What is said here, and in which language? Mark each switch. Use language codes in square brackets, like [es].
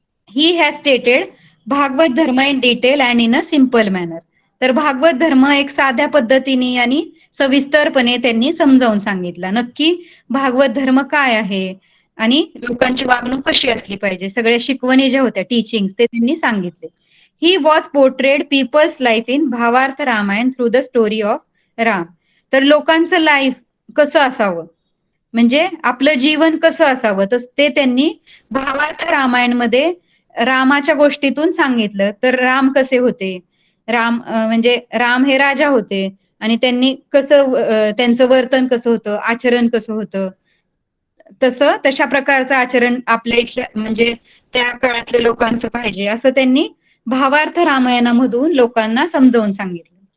[en] He has stated Bhagwat dharma in detail and in a simple manner. [mr] तर भागवत धर्म एक साध्या पद्धतीने आणि सविस्तरपणे त्यांनी समजावून सांगितला. नक्की भागवत धर्म काय आहे आणि लोकांची वागणूक कशी असली पाहिजे, सगळ्या शिकवणी ज्या होत्या, टीचिंग, ते त्यांनी सांगितले. [en] He was portrayed people's life in Bhavarth Ramayan through the story of Ram. [mr] तर लोकांचं लाईफ कसं असावं, म्हणजे आपलं जीवन कसं असावं, तर ते त्यांनी भावार्थ रामायणमध्ये रामाच्या गोष्टीतून सांगितलं. तर राम कसे होते, राम म्हणजे राम हे राजा होते आणि त्यांनी कसं त्यांचं वर्तन कसं होतं, आचरण कसं होतं, तशा प्रकारचं आचरण आपल्या इथल्या म्हणजे त्या काळातल्या लोकांचं पाहिजे, असं त्यांनी भावार्थ रामायणामधून लोकांना समजावून सांगितलं.